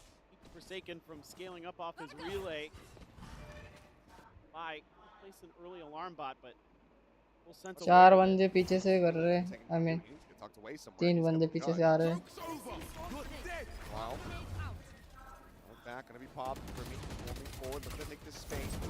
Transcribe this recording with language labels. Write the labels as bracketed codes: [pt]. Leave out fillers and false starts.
[en] Keeps Forsaken from scaling up off his relay. By place an early alarm bot, but full sense of [hi] चार बंदे पीछे से कर रहे हैं. [en] I mean, [hi] तीन बंदे पीछे से आ रहे हैं. [en] Wow. Back, gonna be popped for me. Moving forward, looking to take this space.